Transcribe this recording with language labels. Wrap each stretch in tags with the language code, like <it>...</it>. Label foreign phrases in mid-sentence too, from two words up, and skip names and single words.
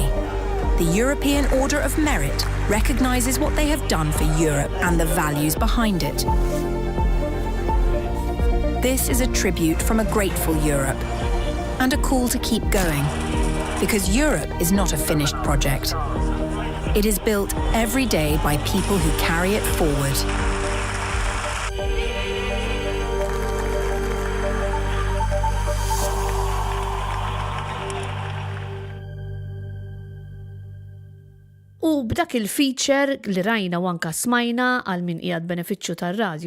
<en>The European Order of Merit recognizes what they have done for Europe and the values behind it. This is a tribute from a grateful Europe and a call to keep going, because Europe is not a finished project. It is built every day by people who carry it forward.</en> <mt>U b'dak il-feature li rajna u anka smajna għal min qiegħed benefiċċju tar-radju</mt>